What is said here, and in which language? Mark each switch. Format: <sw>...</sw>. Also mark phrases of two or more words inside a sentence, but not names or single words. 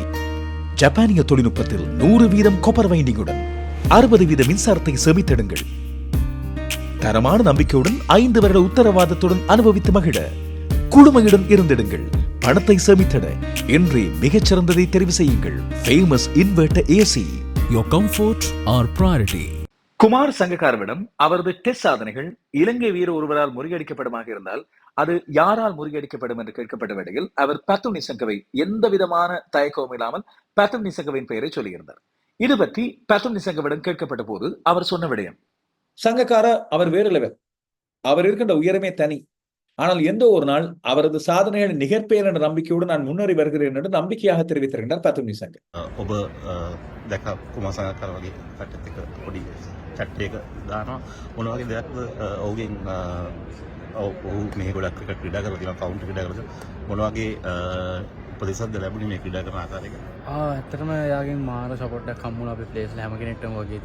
<ta>ஜப்பானிய தொழில்நுட்பத்தில் 100% காப்பர் வைண்டிங்குடன் 60% மின்சாரத்தை சேமித்திடுங்கள். தரமான நம்பிக்கையுடன் 5 வருட உத்தரவாதத்துடன் அனுபவித்து மகிழ குழுமையுடன் இருந்திடுங்கள். பணத்தை சேமித்திட இன்றே மிகச்சிறந்ததை தெரிவு செய்யுங்கள். ஃபேமஸ் இன்வெர்ட் ஏசி.</ta> <en>Your comfort our priority.</en> <ta>குமார் சங்கக்காரவிடம் அவரது டெஸ்ட் சாதனைகள் இலங்கை வீரர் ஒருவரால் முறியடிக்கப்படுமாக இருந்தால் அது யாரால் முறியடிக்கப்படும் என்று கேட்கப்பட்ட வேளையில் அவர் பேத்தும் நிசங்கவை எந்த விதமான தயக்கமும் இல்லாமல் பேத்தும் நிசங்கவின் பெயரை சொல்லியிருந்தார். இது பற்றி பேத்தும் நிசங்கவிடம் கேட்கப்பட்ட போது அவர் சொன்ன விடயம், சங்கக்கார அவர் வேறு லெவல், அவர் இருக்கின்ற உயரமே தனி. ஆனால் எந்த ஒரு நாள் அவரது சாதனைகளை நிகழ்ப்பேன் என்ற நம்பிக்கையோடு நான் முன்னேறி வருகிறேன் என்று நம்பிக்கையாக தெரிவித்திருக்கின்றார் பேத்தும் நிசங்க.</ta> <si>ඔබ දැක කුමාර සංගක්කාර වගේ කට්ටියත් එක්ක පොඩි චැට් එක දානවා මොන වගේ දෙයක්ද ඔහුගෙන් ඔහු මේ ගොඩක් ක්‍රිකට් ක්‍රීඩා කරලා තියෙනවා කවුන්ටි ක්‍රීඩා කරලා මොන වගේ උපදෙස්ද ලැබුණේ මේ ක්‍රීඩා කරන ආකාරයක ඇත්තටම එයාගෙන් මාර සපෝට්ටක් හම්බුණා අපේ ප්ලේස්ලා හැම කෙනෙක්ටම වගේ.</si>